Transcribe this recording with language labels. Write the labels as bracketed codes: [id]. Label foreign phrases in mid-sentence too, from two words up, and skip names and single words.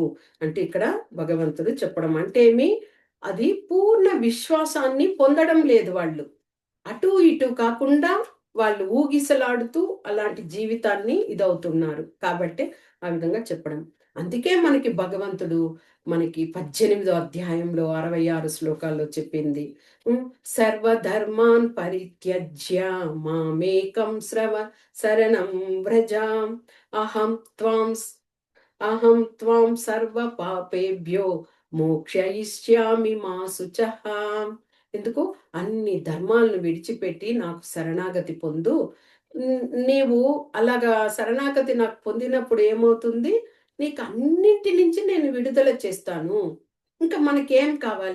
[te] అంటే ఇక్కడ భగవంతుడు చెప్పడం అంటే అది పూర్ణ విశ్వాసాన్ని పొందడం లేదు వాళ్ళు. అటు ఇటు కాకుండా వాళ్ళు ఊగిసలాడుతూ అలాంటి జీవితాన్ని ఇదవుతున్నారు. కాబట్టే ఆ విధంగా చెప్పడం. అందుకే మనకి భగవంతుడు మనకి 18వ అధ్యాయంలో 66 శ్లోకాల్లో చెప్పింది. హ్మ్. [sa] సర్వధర్మాన్ పరిత్యజ్య మామేకం శరణం వ్రజ. అహం త్వాం అహం త్వాం సర్వ పాపేభ్యో మోక్షయిష్యామి మా శుచః. [te] ఎందుకు? అన్ని ధర్మాలను విడిచిపెట్టి నాకు శరణాగతి పొందు. నీవు అలాగా శరణాగతి నాకు పొందినప్పుడు ఏమవుతుంది? నీకు అన్నింటి నుంచి నేను విడుదల చేస్తాను. ఇంకా మనకేం కావాలి?